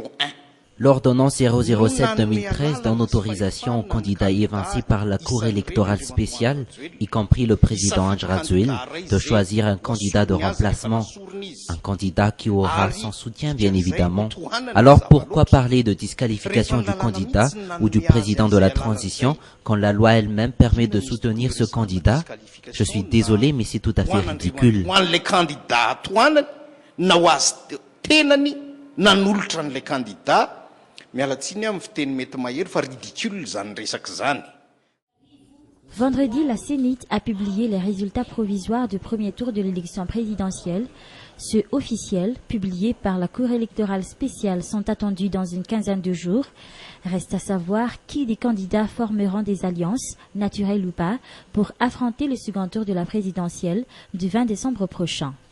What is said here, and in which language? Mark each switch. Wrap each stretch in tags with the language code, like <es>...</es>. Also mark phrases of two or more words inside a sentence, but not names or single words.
<fr>L'ordonnance 007-2013 donne autorisation aux candidats évincés par la Cour électorale spéciale, y compris le président Andraduel, de choisir un candidat de remplacement. Un candidat qui aura son soutien, bien évidemment. Alors pourquoi parler de disqualification du candidat ou du président de la transition quand la loi elle-même permet de soutenir ce candidat? Je suis désolé, mais c'est tout à fait ridicule.</fr> <mg>Nahoazy tenany nanolotra n'ilay candidat mialatsiny amin'ny fiteny mety mahery fa ridicule zany resaka zany.</mg> <fr>Vendredi, la Sénite a publié les résultats provisoires du premier tour de l'élection présidentielle. Ceux officiels, publiés par la Cour électorale spéciale, sont attendus dans une quinzaine de jours. Reste à savoir qui des candidats formeront des alliances, naturelles ou pas, pour affronter le second tour de la présidentielle du 20 décembre prochain.</fr>